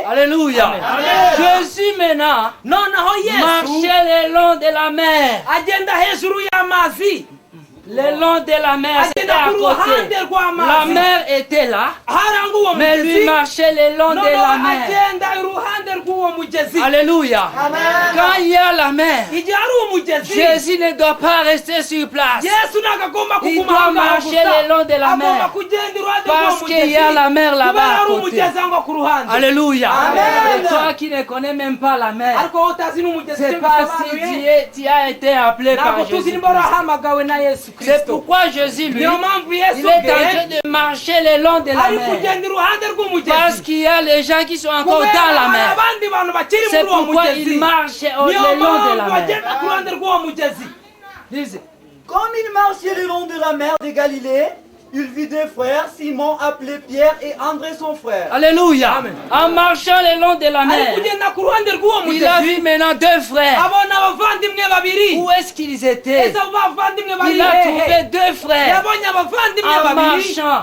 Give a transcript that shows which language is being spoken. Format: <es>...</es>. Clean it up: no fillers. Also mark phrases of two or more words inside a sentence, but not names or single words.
<fr>Alléluia. Jésus maintenant</fr> <rw>noneho Yesu</rw> <fr>marchait le long de la mer.</fr> <rw>agenda hejuru y'amazi.</rw> <fr>Le long de la mer, c'était à</fr> <rw>agenda ku ruhande</rw> <fr>côté. La</fr> <rw>rw'amazi.</rw> <fr>mer était là,</fr> <rw>haranga uwo</rw> <fr>mais lui</fr> <rw>mugezi</rw> <fr>marchait le long de</fr> <rw>noneho</rw> <fr>la mer.</fr> <rw>agenda iruhande rw'uwo mugezi.</rw> <fr>Alléluia. Quand il y a la mer,</fr> <rw>igihe ari umugezi</rw> <fr>Jésus ne doit pas rester sur place.</fr> <rw>Yesu ntabwo agomba</rw> <fr>Il</fr> <rw>kuguma</rw> <fr>doit</fr> <rw>aho ngaho</rw> <fr>marcher</fr> <rw>gusa.</rw> <fr>le long de la mer.</fr> <rw>agomba kugenda iruhande</rw> <fr>Parce</fr> <rw>rw'uwo</rw> <fr>qu'il</fr> <rw>mugezi</rw> <fr>y a la mer là-bas</fr> <rw>kubera</rw> <fr>à</fr> <rw>ari</rw> <fr>côté.</fr> <rw>umugezi aho ku ruhande.</rw> <fr>Alléluia. Amen. Et toi qui ne connais même pas la mer,</fr> <rw>ariko wowe utazi n'umugezi</rw> <fr>c'est</fr> <rw>icyo</rw> <fr>pas si</fr> <rw>bisobanuye,</rw> <fr>tu as été appelé par</fr> <rw>ntabwo tuzi</rw> <fr>Jésus.</fr> <rw>nimba warahamagawe na Yesu</rw> <fr>C'est</fr> <rw>Kristo.</rw> <fr>pourquoi Jésus, lui,</fr> <rw>niyo mpamvu</rw> <fr>il</fr> <rw>Yesu</rw> <fr>est en train</fr> <rw>ubwe</rw> <fr>de marcher le long de la</fr> <rw>ari</rw> <fr>mer.</fr> <rw>kugenda iruhande</rw> <fr>Parce</fr> <rw>rw'umugezi</rw> <fr>qu'il y a les gens qui sont encore</fr> <rw>kubera</rw> <fr>dans la</fr> <rw>hari</rw> <fr>mer.</fr> <rw>abandi bantu bakiri</rw> <fr>C'est</fr> <rw>muri uwo</rw> <fr>pourquoi</fr> <rw>mugezi</rw> <fr>il marche</fr> <rw>niyo</rw> <fr>le long de la</fr> <rw>mpamvu</rw> <fr>mer.</fr> <rw>bagenda ku ruhande rw'uwo mugezi.</rw> <fr>Lisez. Comme il marchait le long de la mer de Galilée, il vit deux frères, Simon appelé Pierre et André son frère. Alléluia. Amen. En marchant le long de la mer, il a vu maintenant deux frères. Où est-ce qu'ils étaient? Il a trouvé deux frères en marchant.</fr>